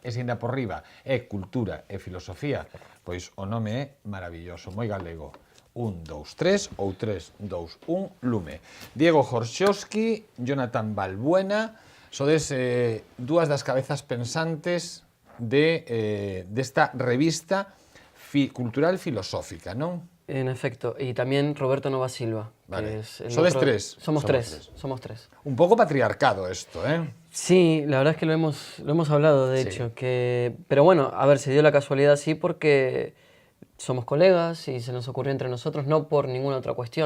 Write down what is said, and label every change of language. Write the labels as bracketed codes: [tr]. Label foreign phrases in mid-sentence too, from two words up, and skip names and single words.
[gl] E se ainda por riba é cultura e filosofía, pois o nome é maravilloso, moi galego. 1, 2, 3 ou 3, 2, 1, lume. Diego Horxoski, Jonathan Balbuena, sodes dúas das cabezas pensantes desta revista cultural filosófica, non? [es] En efecto, y también Roberto Nova Silva. Vale. Que es [gl] ¿Sodes tres? [es] Somos tres. Un poco patriarcado esto, ¿eh? Sí, la verdad es que lo hemos hablado, de hecho. Pero bueno, a ver, se dio la casualidad así porque somos colegas y se nos ocurrió entre nosotros, no por ninguna otra cuestión.